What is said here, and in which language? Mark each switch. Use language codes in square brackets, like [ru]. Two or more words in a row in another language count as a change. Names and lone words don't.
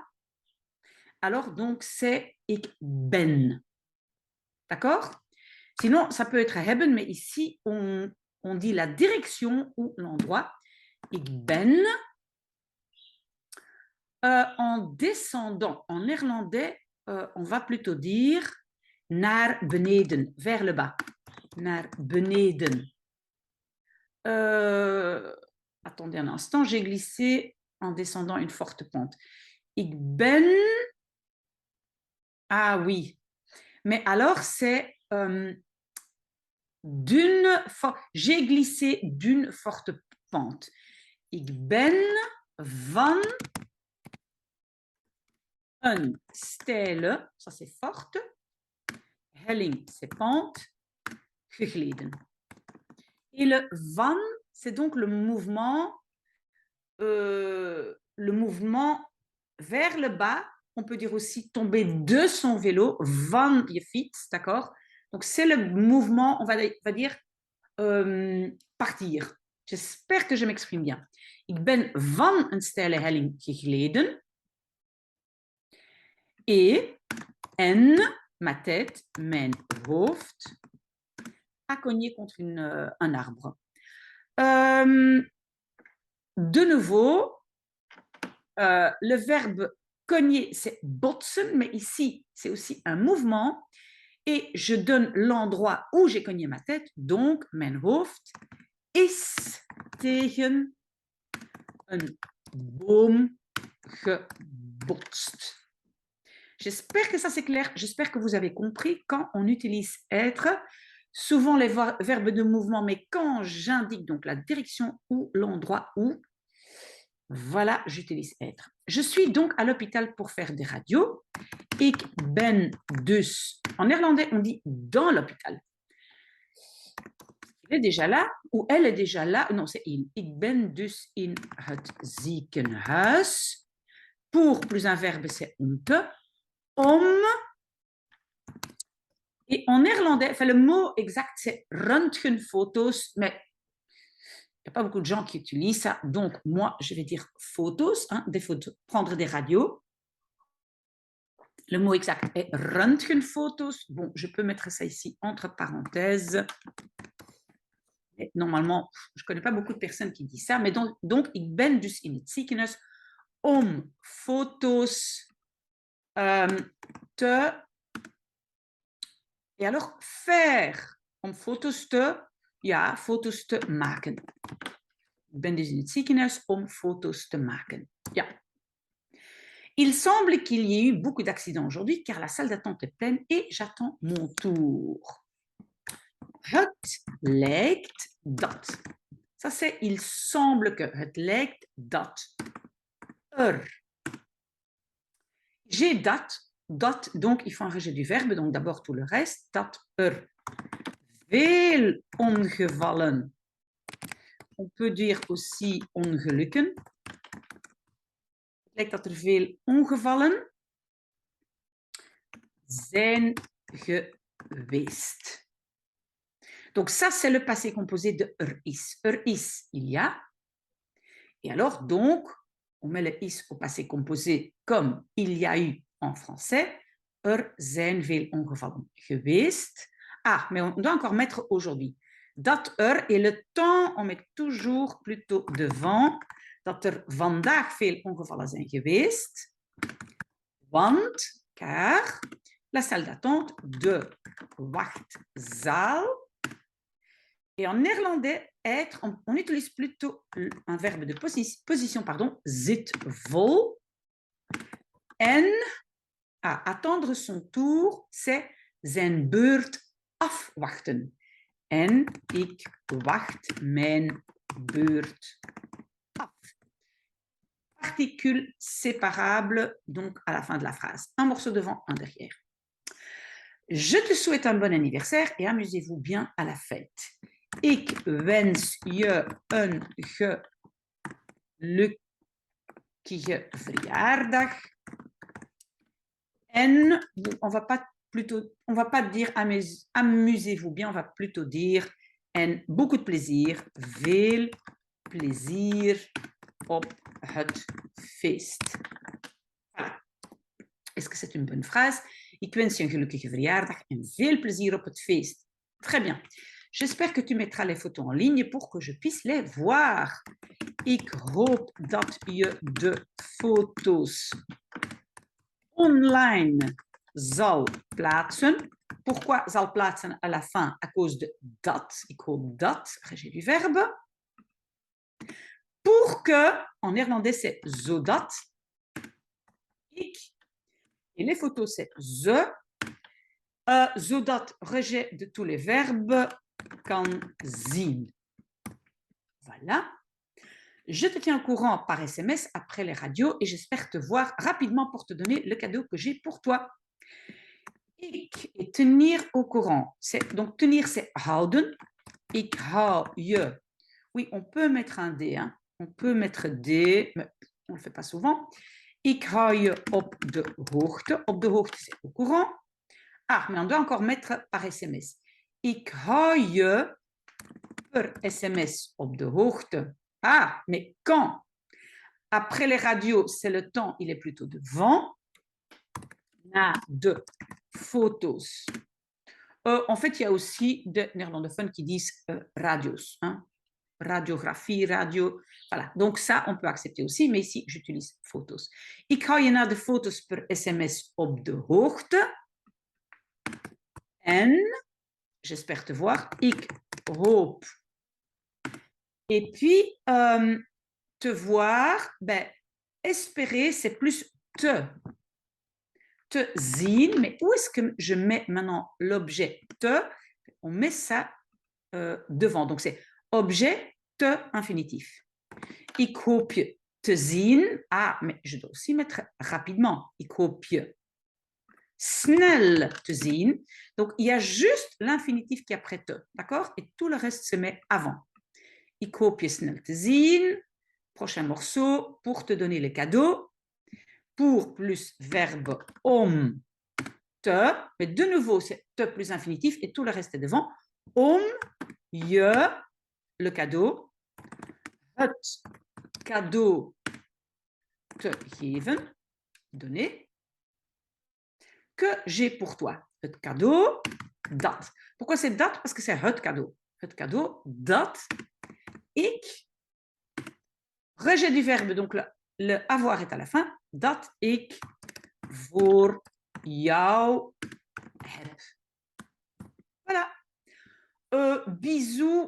[fr] Alors, donc, c'est [nl] ik ben. [fr] D'accord? Sinon, ça peut être hebben, mais ici, on dit la direction ou l'endroit. [nl] Ik ben. [fr] En descendant, en néerlandais, on va plutôt dire [nl] naar beneden, [fr] vers le bas. [nl] Naar beneden. [fr] Attendez un instant, j'ai glissé en descendant une forte pente. [nl] Ik ben... [fr] Ah oui. Mais alors, c'est j'ai glissé d'une forte pente. [nl] Ik ben van een steile, [fr] ça c'est forte, helling, c'est pente, gegleden. Et le van, c'est donc le mouvement vers le bas. On peut dire aussi tomber de son vélo, [nl] van je fiets, [fr] d'accord? Donc c'est le mouvement, on va dire partir. J'espère que je m'exprime bien. [nl] Ik ben van een steile helling gegleden. [fr] Et ma tête, [nl] mijn hoofd, [fr] a cogné contre un arbre. De nouveau, le verbe cogner, c'est botsen, mais ici, c'est aussi un mouvement. Et je donne l'endroit où j'ai cogné ma tête, donc [nl] mijn hoofd is tegen een boom gebotst. [fr] J'espère que ça c'est clair, j'espère que vous avez compris quand on utilise être, souvent les verbes de mouvement, mais quand j'indique donc la direction ou l'endroit où, voilà, j'utilise être. Je suis donc à l'hôpital pour faire des radios. [nl] Ik ben dus. [fr] En néerlandais, on dit dans l'hôpital. Il est déjà là ou elle est déjà là. Non, c'est il. [nl] Ik ben dus in het ziekenhuis. [fr] Pour plus un verbe, c'est onte. Om. Et en néerlandais, enfin, le mot exact, c'est röntgenfoto's, mais il n'y a pas beaucoup de gens qui utilisent ça. Donc, moi, je vais dire photos, hein, des photos, prendre des radios. Le mot exact est röntgenfoto's. Bon, je peux mettre ça ici entre parenthèses. Et normalement, je ne connais pas beaucoup de personnes qui disent ça, mais donc [nl] ik ben dus in het ziekenhuis om foto's te... [fr] Et alors, faire, [nl] om foto's te... Ja, foto's te maken. Ik ben dus in het ziekenhuis om foto's te maken. Ja. [fr] Il semble qu'il y ait eu beaucoup d'accidents aujourd'hui car la salle d'attente est pleine et j'attends mon tour. [nl] Het lijkt dat. [fr] Ça c'est il semble que. [nl] Het lijkt dat. [fr] J'ai dat. Dat, donc il faut un rejet du verbe, donc d'abord tout le reste. [nl] Dat veel ongevallen. [fr] On peut dire aussi ongelukken. [nl] Het lijkt dat veel ongevallen zijn geweest. [fr] Donc ça, c'est le passé composé de is. Is, il y a. Et alors, donc, on met le is au passé composé comme il y a eu en français. [nl] Zijn veel ongevallen geweest. [fr] Ah, mais on doit encore mettre aujourd'hui. Dat et le temps, on met toujours plutôt devant. [nl] Dat vandaag veel ongevallen zijn geweest. Want, [fr] car, la salle d'attente [nl] de wachtzaal. [fr] Et en néerlandais, être, on utilise plutôt un verbe de position, pardon, [nl] zit vol. [fr] En, attendre son tour, c'est [nl] zijn beurt afwachten. En ik wacht mijn beurt af. [fr] Particule séparable, donc à la fin de la phrase. Un morceau devant, un derrière. Je te souhaite un bon anniversaire et amusez-vous bien à la fête. [nl] Ik wens je een gelukkige verjaardag. [fr] En on va pas dire amusez-vous bien, on va plutôt dire en beaucoup de plaisir, [nl] veel plezier op het feest. [fr] Voilà. Est-ce que c'est une bonne phrase? [nl] Ik wens je een gelukkige verjaardag en veel plezier op het feest. [fr] Très bien. J'espère que tu mettras les photos en ligne pour que je puisse les voir. [nl] Ik hoop dat je de foto's online zal plaatsen. [fr] Pourquoi [nl] zal plaatsen [fr] à la fin? À cause de dat. [nl] Ik hoop dat, [fr] rejet du verbe. Pour que, en néerlandais, c'est zodat. Ik. Et les photos, c'est ze. Zodat, rejet de tous les verbes, [nl] kan zien. [fr] Voilà. Je te tiens au courant par SMS après les radios et j'espère te voir rapidement pour te donner le cadeau que j'ai pour toi. Ik et tenir au courant. Donc, tenir, c'est houden. [nl] Ik hou je. [fr] Oui, on peut mettre un D. Hein. On peut mettre D, mais on ne le fait pas souvent. [nl] Ik hou je op de hoogte. Op de hoogte, [fr] c'est au courant. Ah, mais on doit encore mettre par SMS. [nl] Ik hou je per SMS op de hoogte. [fr] Ah, mais quand? Après les radios, c'est le temps, il est plutôt devant. [nl] Na de foto's. [fr] En fait, il y a aussi des néerlandophones qui disent radios. Hein? Radiographie, radio. Voilà. Donc ça, on peut accepter aussi, mais ici, j'utilise foto's. [nl] Ik hou je na de foto's per SMS op de hoogte. [fr] En, j'espère te voir, [nl] ik hoop. [fr] Et puis, te voir, ben, espérer, c'est plus te. [nl] Te zien, [fr] mais où est-ce que je mets maintenant l'objet te? On met ça devant. Donc, c'est objet, te, infinitif. [nl] Ik hoop je te zien. [fr] Ah, mais je dois aussi mettre rapidement. [nl] Ik hoop je snel te zien. [fr] Donc, il y a juste l'infinitif qui est après te. D'accord? Et tout le reste se met avant. [nl] Ik hoop je snel te zien. [fr] Prochain morceau pour te donner le cadeau. Pour plus verbe [nl] om te. [fr] Mais de nouveau, c'est te plus infinitif et tout le reste est devant. [nl] Om je, [fr] le cadeau. [nl] Het cadeau te geven. [fr] Donner. Que j'ai pour toi. [nl] Het cadeau, dat. [fr] Pourquoi c'est dat? Parce que c'est [nl] het cadeau. Het cadeau, dat. Ik. [fr] Rejet du verbe, donc le avoir est à la fin. [nl] Dat ik voor jou heb. [fr] Voilà. Bisous.